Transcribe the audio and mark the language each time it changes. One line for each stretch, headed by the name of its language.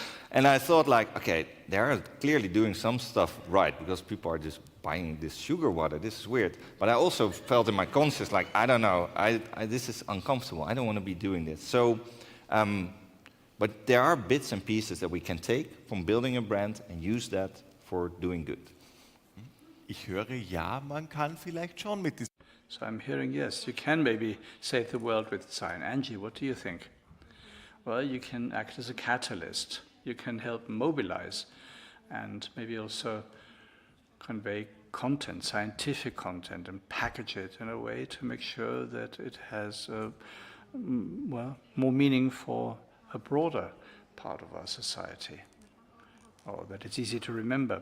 English: And I thought, like, okay, they're clearly doing some stuff right, because people are just buying this sugar water. This is weird. But I also felt in my conscience, like, I don't know, this is uncomfortable. I don't want to be doing this. So, but there are bits and pieces that we can take from building a brand and use that for doing good.
German: Ich höre, ja, man kann vielleicht schon mit diesem.
English: So I'm hearing, yes, you can maybe save the world with design. Angie, what do you think? Well, you can act as a catalyst. You can help mobilize and maybe also convey content, scientific content, and package it in a way to make sure that it has, more meaning for a broader part of our society, or that it's easy to remember.